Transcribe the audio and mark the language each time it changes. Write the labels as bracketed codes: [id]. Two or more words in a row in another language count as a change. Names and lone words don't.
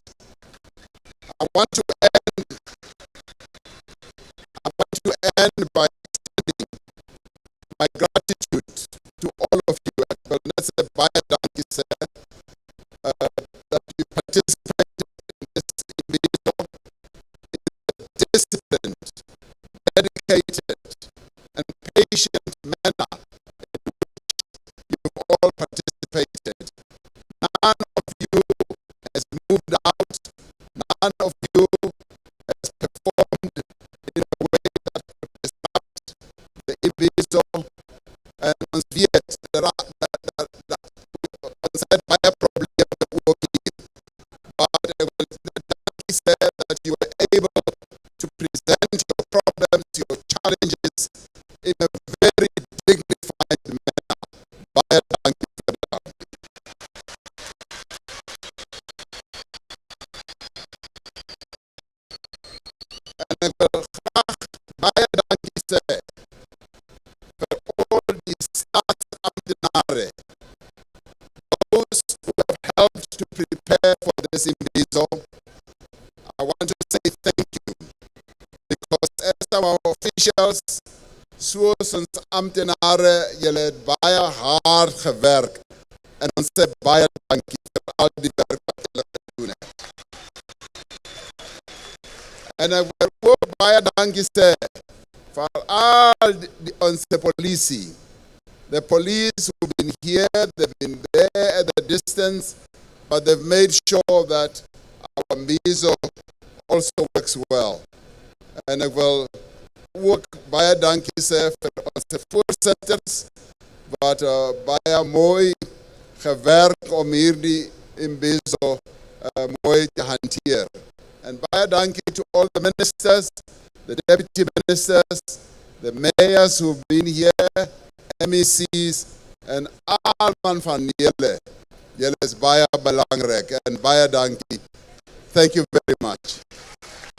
[en] I want to end by extending my gratitude to all of you at Belnese Bayadanki that you participated in this Imbizo in a disciplined, dedicated, and patient manner in which you've all participated. None of you has moved out. None of you has performed in a way that could disrupt the Imbizo and [af] ons weet dat ons het baie probleme ook hier. [en] But I will say that you were able to present your problems, your challenges in a very dignified manner. [af] Baie dankie vir dat. En ek wil graag baie dankie sê vir al die staatsamptenare, [en] those who have helped to prepare for this Imbizo. I want to say thank you, because as our officials, [af] soos ons amptenare, julle het baie hard gewerk, en ons sê baie dankie vir al die werk wat julle gedoen het. En ek wil ook baie dankie sê vir al onze politie. [en] The police who've been here, they've been there at the distance, but they've made sure that our Imbizo also works well. [af] En ek wil ook baie dankie sê vir onze voorsitters, wat baie mooi gewerk om hierdie Imbizo mooi te hanteer. [en] And [af] baie dankie [en] to all the ministers, the deputy ministers, the mayors who've been here, MECs, and all [af] man van julle. Julle is baie belangrik, en baie dankie. [en] Thank you very much.